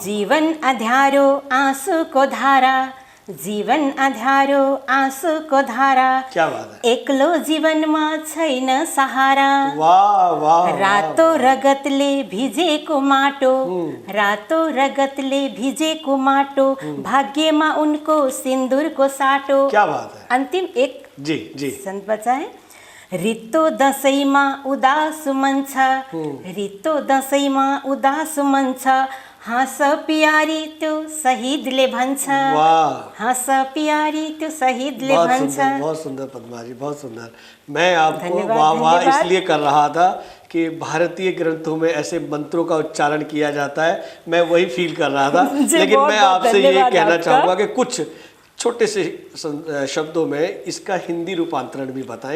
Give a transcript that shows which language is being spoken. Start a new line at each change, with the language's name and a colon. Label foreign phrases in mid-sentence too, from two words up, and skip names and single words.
Nepali: जीवन अँध्यारो आँसुको धारा, जीवन अँध्यारो आँसुको धारा।
Hindi: क्या बात है।
Nepali: एक्लो जीवनमा छैन सहारा।
Hindi: वाह वाह।
Nepali: रातो रगतले भिजेको माटो, रातो रगतले भिजेको माटो, भाग्यमा उनको सिन्दुरको साटो।
Hindi: क्या बात है।
Nepali: अन्तिम एक
Hindi: जी जी संत बचा है।
Nepali: रित्तो दसैँमा उदास मन छ, रित्तो दसैँमा उदास मन छ, हाँस पियारी त्यो शहीदले भन्छ।
Hindi: वाह।
Nepali: हाँस पियारी त्यो शहीदले भन्छ।
Hindi: बहुत सुंदर पद्मा जी, बहुत सुंदर। मैं आपको वाह वाह इसलिए कर रहा था कि भारतीय ग्रंथों में ऐसे मंत्रों का उच्चारण किया जाता है, मैं वही फील कर रहा था। लेकिन मैं आपसे ये कहना चाहूँगा कि कुछ छोटे से शब्दों में इसका हिंदी रूपांतरण भी बताएं।